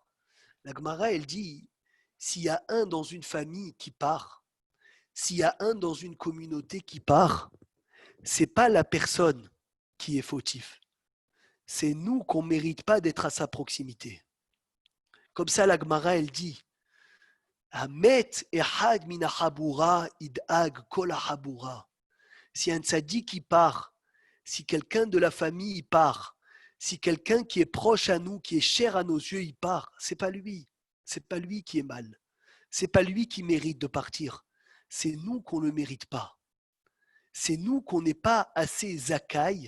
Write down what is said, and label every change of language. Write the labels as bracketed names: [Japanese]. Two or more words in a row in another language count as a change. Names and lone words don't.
[French] La Gemara, elle dit, s'il y a un dans une famille qui part, s'il y a un dans une communauté qui part, c'est pas la personne qui est fautif. C'est nous qu'on ne mérite pas d'être à sa proximité. Comme ça, la Gemara, elle dit, [Hebrew] המת אחד מן החבורה ידאגו כל החבורה. [French] Si un tzaddik qui part, si quelqu'un de la famille part, si quelqu'un qui est proche à nous, qui est cher à nos yeux, il part, c'est pas lui. C'est pas lui qui est mal. C'est pas lui qui mérite de partir. C'est nous qu'on ne le mérite pas. C'est nous qu'on n'est pas assez zakai.